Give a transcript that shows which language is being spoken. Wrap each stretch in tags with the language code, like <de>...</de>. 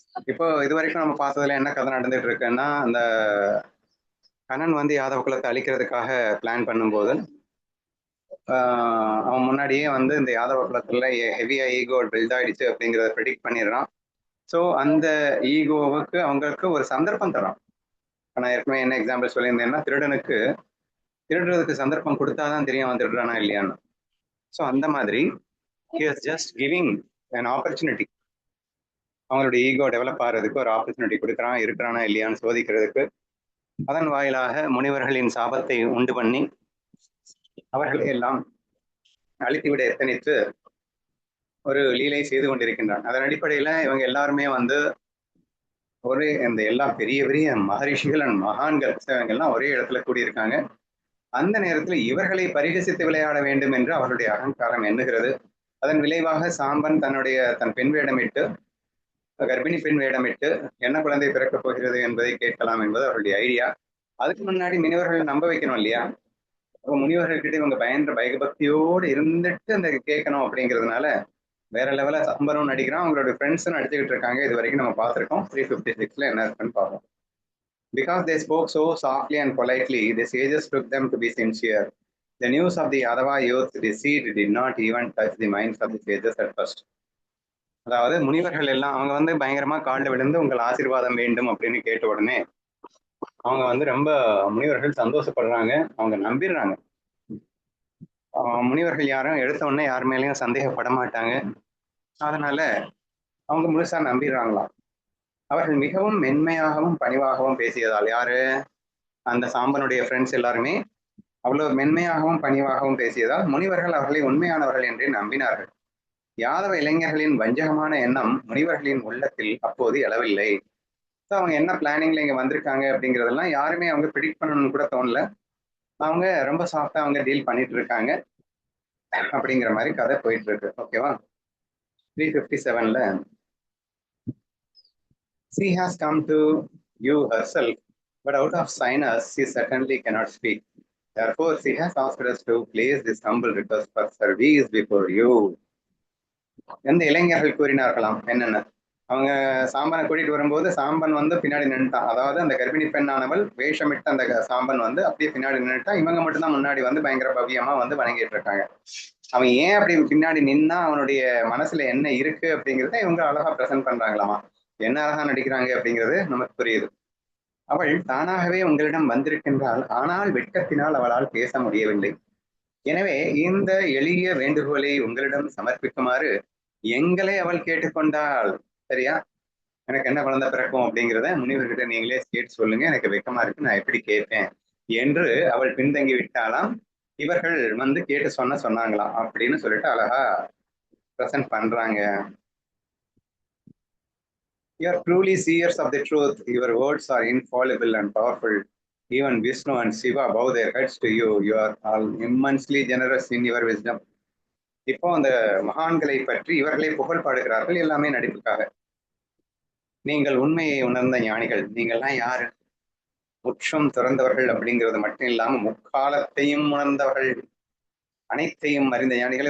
<ta>இப்போ இது வரைக்கும் நம்ம பார்த்ததுல என்ன கதை நடந்துட்டு இருக்குன்னா, அந்த கண்ணன் யாதவ குலத்தை அழிக்கிறதுக்காக பிளான் பண்ணும்போது அவன் முன்னாடியே இந்த யாதவ குலத்துல ஹெவியா ஈகோ பில்ட் ஆயிடுச்சு அப்படிங்கிறத ப்ரெடிக்ட் பண்ணிடுறான். ஸோ அந்த ஈகோவுக்கு அவங்களுக்கு ஒரு சந்தர்ப்பம் தரான். நான் ஏற்கனவே என்ன எக்ஸாம்பிள் சொல்லியிருந்தேன்னா, திருடுறதுக்கு சந்தர்ப்பம் கொடுத்தாதான் தெரியும் அவன் திருடுறானா இல்லையான்னு. ஸோ அந்த மாதிரி</ta> <en>he is just giving an opportunity.</en> <ta>அவங்களுடைய ஈகோ டெவலப் ஆகிறதுக்கு ஒரு ஆப்பர்ச்சுனிட்டி கொடுக்குறான், இருக்கிறானா இல்லையான்னு சோதிக்கிறதுக்கு. அதன் வாயிலாக முனிவர்களின் சாபத்தை உண்டு பண்ணி அவர்களை எல்லாம் அழித்துவிட எத்தனித்து ஒரு லீலை செய்து கொண்டிருக்கின்றான். அதன் அடிப்படையில இவங்க எல்லாருமே ஒரு இந்த எல்லா பெரிய பெரிய மகரிஷிகள் அண்ட் மகான்கள் இவங்க எல்லாம் ஒரே இடத்துல கூடியிருக்காங்க. அந்த நேரத்தில் இவர்களை பரிகசித்து விளையாட வேண்டும் என்று அவர்களுடைய அகங்காரம் எண்ணுகிறது. அதன் விளைவாக சாம்பன் தன் பெண் வேடமிட்டு, கர்ப்பிணி பெண் வேடமிட்டு என்ன குழந்தை பிறக்கப் போகிறது என்பதை கேட்கலாம் என்பது அவருடைய ஐடியா. அதுக்கு முன்னாடி முனிவர்கள் நம்ப வைக்கணும் இல்லையா? முனிவர்கள்கிட்ட இவங்க பயபக்தியோடு இருந்துட்டு அந்த கேட்கணும் அப்படிங்கிறதுனால வேற லெவல சாம்பரும் நடிக்கிறான், அவங்களுடைய ஃப்ரெண்ட்ஸும் நடிச்சுக்கிட்டு இருக்காங்க. இது வரைக்கும் நம்ம பார்த்துருக்கோம். 356ல என்ன இருக்குன்னு பார்ப்போம்.</ta> <en>Because they spoke so softly and politely, the sages took them to be sincere. The news of the Yadava youth's deceit did not even touch the minds of the sages at first.</en> <ta>அதாவது முனிவர்கள் எல்லாம் அவங்க பயங்கரமா காலில் விழுந்து உங்கள் ஆசீர்வாதம் வேண்டும் அப்படின்னு கேட்ட உடனே அவங்க ரொம்ப முனிவர்கள் சந்தோஷப்படுறாங்க, அவங்க நம்பிடுறாங்க. முனிவர்கள் யாரும் எடுத்த உடனே யார் மேலேயும் சந்தேகப்பட மாட்டாங்க. அதனால அவங்க முழுசா நம்பிடுறாங்களாம். அவர்கள் மிகவும் மென்மையாகவும் பணிவாகவும் பேசியதால், யாரு அந்த சாம்பனுடைய ஃப்ரெண்ட்ஸ் எல்லாருமே அவ்வளவு மென்மையாகவும் பணிவாகவும் பேசியதால் முனிவர்கள் அவர்களை உண்மையானவர்கள் என்றே நம்பினார்கள். யாதவ இளைஞர்களின் வஞ்சகமான எண்ணம் முனிவர்களின் உள்ளத்தில் அப்போது எழவில்லை. ஸோ அவங்க என்ன பிளானிங்ல இங்க வந்திருக்காங்க அப்படிங்கிறதெல்லாம் யாருமே அவங்க ப்ரிடிக்ட் பண்ணணும்னு கூட தோணல. அவங்க ரொம்ப சாஃப்டா அவங்க டீல் பண்ணிட்டு இருக்காங்க அப்படிங்கிற மாதிரி கதை போயிட்டு இருக்கு. ஓகேவா?</ta> <en>357ல she has come to you herself, but out of shyness she certainly cannot speak. Therefore she has asked us to place this humble request for service before you.</en> <ta>எந்த இளைஞர்கள் கூறினார்களாம் என்னென்ன? அவங்க சாம்பனை கூட்டிட்டு வரும்போது சாம்பன் பின்னாடி நின்றுட்டான். அதாவது அந்த கர்ப்பிணி பெண்ணானவள் வேஷமிட்டு அந்த சாம்பன் அப்படியே பின்னாடி நின்றுட்டான். இவங்க மட்டும்தான் முன்னாடி பயங்கர பவ்யமா வணங்கிட்டு இருக்காங்க. அவன் ஏன் அப்படி பின்னாடி நின்னா அவனுடைய மனசுல என்ன இருக்கு அப்படிங்கிறத இவங்க அழகா பிரசன்ட் பண்றாங்களாமா. என்ன அழகா நடிக்கிறாங்க அப்படிங்கிறது நமக்கு புரியுது. அவள் தானாகவே உங்களிடம் வந்திருக்கின்றாள், ஆனால் வெட்கத்தினால் அவளால் பேச முடியவில்லை. எனவே இந்த எளிய வேண்டுகோளை உங்களிடம் சமர்ப்பிக்குமாறு எங்களை அவள் கேட்டுக்கொண்டாள். சரியா? எனக்கு என்ன குழந்தை பிறக்கும் அப்படிங்கிறத முனிவர்கிட்ட நீங்களே கேட்டு சொல்லுங்க, எனக்கு வெக்கமா இருக்கு, நான் எப்படி கேட்பேன் என்று அவள் பின்தங்கி விட்டாலாம். இவர்கள் கேட்டு சொன்னாங்களாம் அப்படின்னு சொல்லிட்டு அழகா பிரசன்ட் பண்றாங்க.</ta> <en>You are truly seers of the truth. Your words are infallible and powerful. Even Vishnu and Shiva bow their heads to you. You are all immensely generous in your wisdom.</en> <ta>இப்போ அந்த மகான்களை பற்றி இவர்களை புகழ் பாடுகிறார்கள், எல்லாமே நடிப்புக்காக. நீங்கள் உண்மையை உணர்ந்த ஞானிகள். நீங்கள்லாம் யாரு? முற்றும் துறந்தவர்கள் அப்படிங்கிறது மட்டும் இல்லாம முக்காலத்தையும் உணர்ந்தவர்கள், அனைத்தையும் அறிந்த ஞானிகள்.</ta>